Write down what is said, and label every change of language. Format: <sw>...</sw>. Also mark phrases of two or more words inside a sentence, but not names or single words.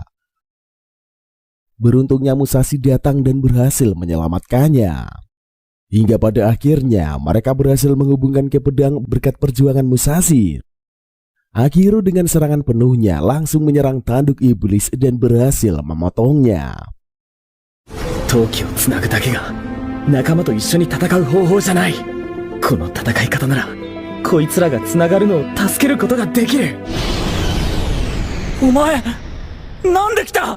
<id>Beruntungnya Musashi datang dan berhasil menyelamatkannya. Hingga pada akhirnya mereka berhasil menghubungkan ki pedang berkat perjuangan Musashi. Akihiro dengan serangan penuhnya langsung menyerang tanduk iblis dan berhasil memotongnya.</id> <ja>闘気をつなぐだけが仲間と一緒に戦う方法じゃない。この戦い方ならこいつらがつながるのを助けることができる。お前なんで来た？</ja>